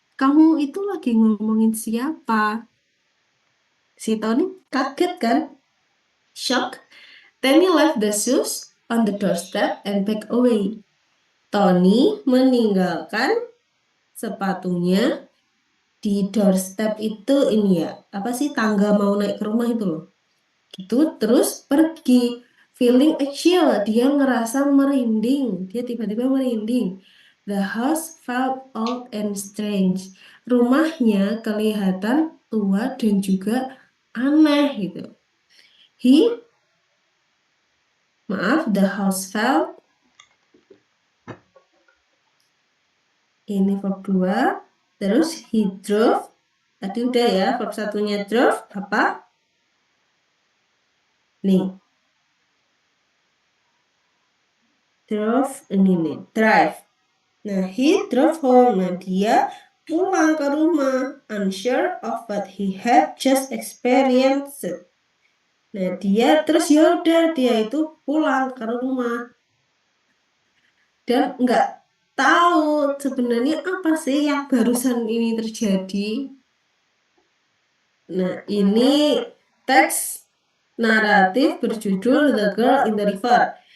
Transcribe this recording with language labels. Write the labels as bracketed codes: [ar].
[id] Kamu itu lagi ngomongin siapa? Si Tony kaget kan? Shock. [en] Tammy left the shoes on the doorstep and back away. [id] Tony meninggalkan sepatunya di doorstep itu ini ya, apa sih tangga mau naik ke rumah itu loh. Gitu, terus pergi. [en] Feeling a chill, [id] dia ngerasa merinding. Dia tiba-tiba merinding. [en] The house felt old and strange. [id] Rumahnya kelihatan tua dan juga aneh gitu. [en] The house felt, [id] ini [en] verb 2. [id] Terus [en] he drove, [id] tadi udah ya, verb satunya drove, apa? Nih, drove, ini nih, drive. Nah, [en] he drove home. [id] Nah, dia pulang ke rumah, [en] unsure of what he had just experienced. [id] Nah, dia terus yaudah, dia itu pulang ke rumah dan nggak tahu sebenarnya apa sih yang barusan ini terjadi. Nah, ini teks naratif berjudul The Girl in the River.